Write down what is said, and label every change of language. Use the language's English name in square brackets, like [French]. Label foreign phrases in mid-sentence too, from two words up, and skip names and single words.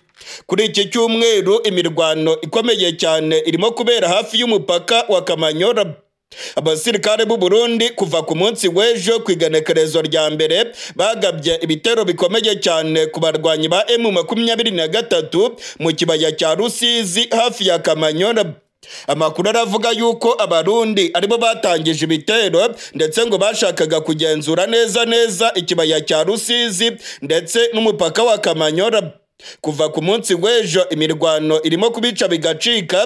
[Kinyarwanda] Kuri iki cyumweru imirwano ikomeye cyane irimo kubera hafi y'umupaka wa Kamanyola. Abasirikare b'u Burundi kuva ku munsi w'ejo ku igenekerezo rya mbere bagabye ibitero bikomeye cyane ku barwanyi ba M23 mu kibaya cya Rusizi hafi ya Kamanyola. Amakuru aravuga yuko abarundi aribo batangije ibitero ndetse ngo bashakaga kugenzura neza ikibaya cya Rusizi ndetse n'umupaka wa Kamanyola. Kuva ku munsi w'ejo imirwano irimo kubica bigacika.